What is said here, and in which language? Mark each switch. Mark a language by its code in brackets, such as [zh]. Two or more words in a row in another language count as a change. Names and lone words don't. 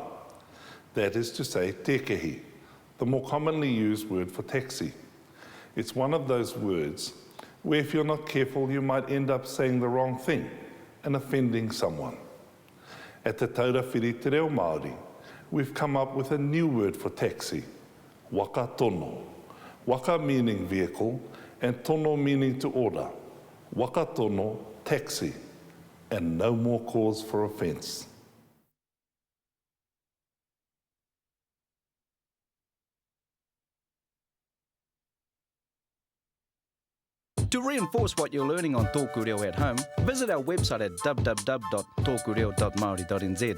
[en] That is to say, tekehi, the more commonly used word for taxi. It's one of those words where if you're not careful, you might end up saying the wrong thing and offending someone. At Te Taura Whiri Te Reo Māori, we've come up with a new word for taxi, [mi] waka tono. [en] Waka meaning vehicle, and tono meaning to order. [mi] Waka tono, [en] taxi, and no more cause for offence. To reinforce what you're learning on TŌKU Reo at home, visit our website at www.tokureo.maori.nz.